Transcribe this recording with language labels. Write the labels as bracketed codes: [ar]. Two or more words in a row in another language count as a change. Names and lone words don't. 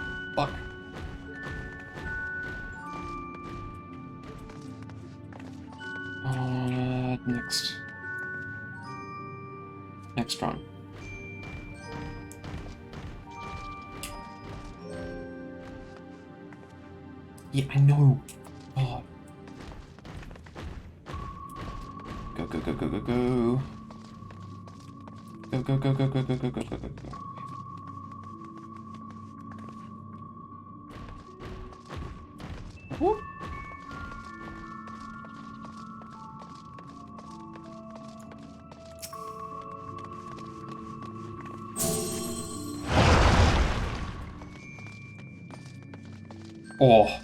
[en] Fuck. Next. Next run. Yeah, I know. Oh. Go, go, go, go, go, go. Go, go, go, go, go, go, go, go, go, go, go. Whoop. Oh.